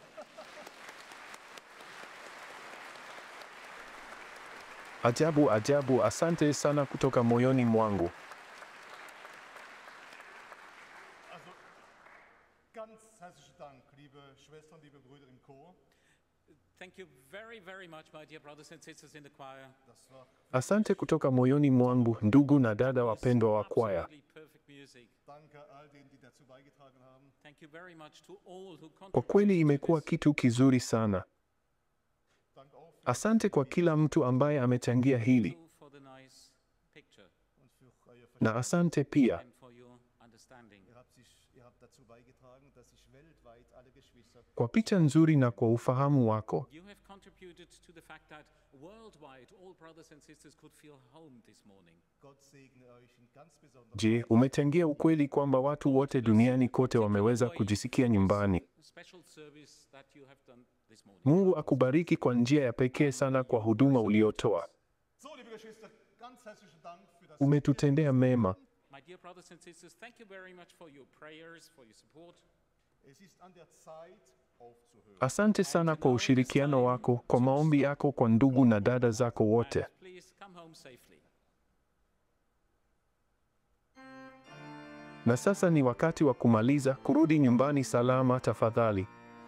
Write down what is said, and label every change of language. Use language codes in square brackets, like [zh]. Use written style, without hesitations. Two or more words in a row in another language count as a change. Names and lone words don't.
[sw] Ajabu, ajabu, asante sana kutoka moyoni mwangu. [de] Also, ganz herzlichen Dank, liebe Schwestern, liebe Brüder im Chor. [en] Thank you very, very much, my dear brothers and sisters in the choir. [de] Das war [sw] Asante kutoka moyoni mwangu, ndugu na dada wapendwa wa kwaya. [en] Absolutely perfect music. music. [de] Danke all denen, die dazu beigetragen haben. [en] Thank you very much to all who [sw] Kwa [en] contributed [sw] kweli [en] to [sw] imekuwa [en] this. [sw] kitu kizuri sana. [de] Danke auch für [sw] Asante kwa kila mtu ambaye amechangia hili, [en] Thank you for the nice picture [de] und für euer [sw] na [de] Verständnis. [sw] asante pia [en] and for your understanding. [de] Ihr habt dazu beigetragen, dass sich weltweit alle Geschwister, [sw] kwa picha nzuri na kwa ufahamu wako. [en] You have contributed to the fact that worldwide all brothers and sisters could feel home this morning. [de] Gott segne euch in ganz besonderer [sw] Je, umechangia ukweli kwamba watu wote duniani kote wameweza kujisikia nyumbani? [en] Special service that you have done this morning. [sw] Mungu akubariki kwa njia ya pekee sana kwa huduma uliotoa. [de] So, liebe Geschwister, ganz herzlichen Dank für das. [sw] Umetutendea mema. [en] My dear brothers and sisters, thank you very much for your prayers, for your support. [de] Es ist an der Zeit, aufzuhören. [sw] Asante sana kwa ushirikiano wako, kwa maombi yako kwa ndugu na dada zako wote. [en] And please come home safely. [sw] Na sasa ni wakati wa kumaliza, kurudi nyumbani salama tafadhali.